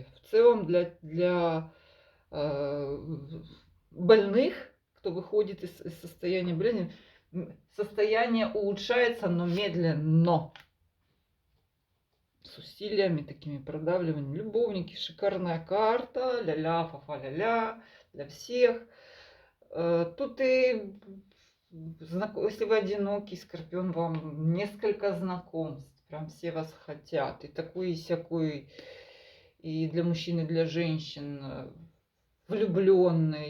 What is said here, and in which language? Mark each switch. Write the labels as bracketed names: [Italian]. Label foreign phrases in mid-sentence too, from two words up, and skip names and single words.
[Russian] В целом для больных, кто выходит из состояния болезни, состояние улучшается, но медленно. С усилиями, такими продавливаниями. Любовники, шикарная карта. Ля-ля, фа-фа, ля-ля. Для всех. Тут и, если вы одинокий, Скорпион, вам несколько знакомств. Прям все вас хотят. И такой, и сякой. И для мужчин, и для женщин. Влюбленные.